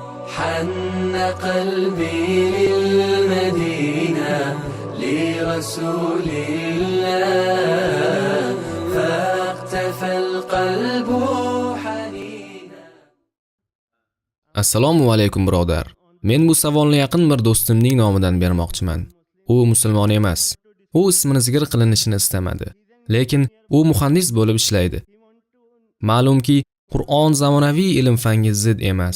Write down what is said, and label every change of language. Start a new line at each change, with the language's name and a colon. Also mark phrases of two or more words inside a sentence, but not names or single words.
Arabic: حن قلبي للمدينة لرسول الله فاقتفى القلب حنينا.
Uzbek: Assalomu alaykum birodar. Men bu savolni yaqin bir do'stimning nomidan bermoqchiman. U musulmon emas. U ismini zikr qilinishini istamadi. Lekin u muhandis bo'lib ishlaydi. Ma'lumki, Qur'on zamonaviy ilm-fanga zid emas.